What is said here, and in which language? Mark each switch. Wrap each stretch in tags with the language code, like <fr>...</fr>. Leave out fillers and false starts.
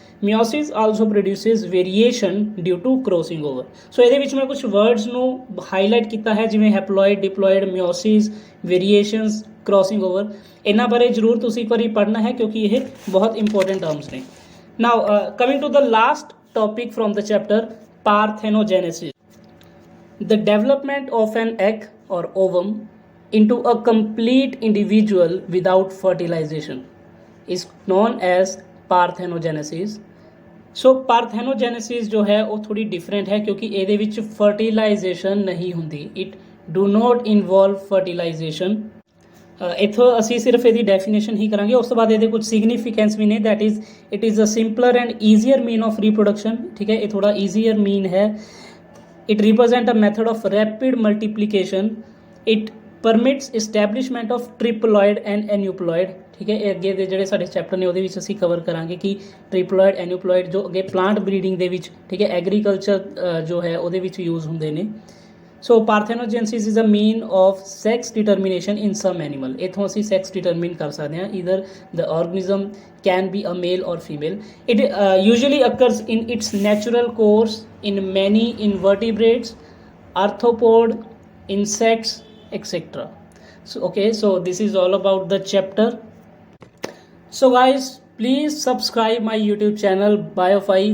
<en>Meiosis also produces variation due to crossing over.</en> <pa>So ਇਹਦੇ ਵਿੱਚ ਮੈਂ ਕੁਝ words ਨੂੰ highlight ਕੀਤਾ ਹੈ ਜਿਵੇਂ haploid, diploid, meiosis, variations, crossing over। ਇਹਨਾਂ ਬਾਰੇ ਜ਼ਰੂਰ ਤੁਸੀਂ ਇੱਕ ਵਾਰੀ ਪੜ੍ਹਨਾ ਹੈ ਕਿਉਂਕਿ ਇਹ ਬਹੁਤ important terms ਨੇ।</pa> <en>Now coming to the last topic from the chapter, parthenogenesis. The development of an egg or ovum into a complete individual without fertilization is known as parthenogenesis.</en> <hi>So parthenogenesis जो है वो थोड़ी different है क्योंकि</hi> <pa>ਇਹਦੇ ਵਿੱਚ</pa> <hi>fertilization नहीं ਹੁੰਦੀ,</hi> <en>it do not involve fertilization.</en> <pa>ਇੱਥੋਂ ਅਸੀਂ ਸਿਰਫ ਇਹਦੀ ਡੈਫੀਨੇਸ਼ਨ ਹੀ ਕਰਾਂਗੇ, ਉਸ ਤੋਂ ਬਾਅਦ ਇਹਦੇ ਕੁਝ ਸਿਗਨੀਫਿਕੈਂਸ ਵੀ ਨੇ,</pa> <en>that is it is a simpler and easier mean of reproduction,</en> <pa>ਠੀਕ ਹੈ। ਇਹ ਥੋੜਾ ਈਜ਼ੀਅਰ ਮੀਨ ਹੈ।</pa> <en>it represent a method of rapid multiplication, it permits establishment of triploid and aneuploid,</en> <pa>ਠੀਕ ਹੈ। ਇਹ ਅੱਗੇ ਦੇ ਜਿਹੜੇ ਸਾਡੇ ਚੈਪਟਰ ਨੇ ਉਹਦੇ ਵਿੱਚ ਅਸੀਂ ਕਵਰ ਕਰਾਂਗੇ ਕਿ ਟ੍ਰਿਪਲੋਇਡ ਐਨੂਪਲੋਇਡ ਜੋ ਅੱਗੇ ਪਲਾਂਟ ਬਰੀਡਿੰਗ ਦੇ ਵਿੱਚ, ਠੀਕ ਹੈ, ਐਗਰੀਕਲਚਰ ਜੋ ਹੈ ਉਹਦੇ ਵਿੱਚ ਯੂਜ਼ ਹੁੰਦੇ ਨੇ।</pa> <en>So parthenogenesis is a mean of sex determination in some animal.</en> <pa>ਇੱਥੋਂ ਅਸੀਂ ਸੈਕਸ ਡਿਟਰਮੀਨ ਕਰ ਸਕਦੇ ਹਾਂ,</pa> <en>Either the organism can be a male or female. It usually occurs in its natural course in many invertebrates, arthropod, insects, etc. So okay, so this is all about the chapter. So guys, please subscribe my YouTube channel Biofy।</en>